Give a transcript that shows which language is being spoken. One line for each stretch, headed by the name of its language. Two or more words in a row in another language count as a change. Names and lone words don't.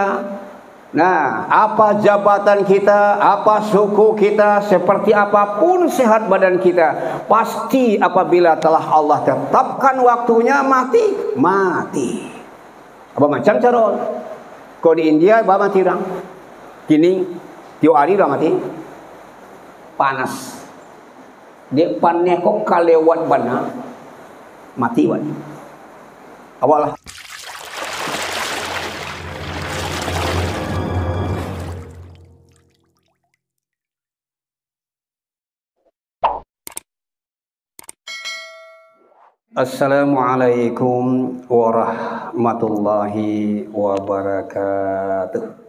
Indonesian: Nah, apa jabatan kita, apa suku kita, seperti apapun sehat badan kita, pasti apabila telah Allah tetapkan waktunya mati, mati. Apa macam cara? Kalau di India, apa mati orang? Kini, tiap hari orang mati. Panas.
Minangkabau: Dia pannya kok kalewat bana, mati wan. Awalah.
Arabic: Assalamualaikum warahmatullahi wabarakatuh.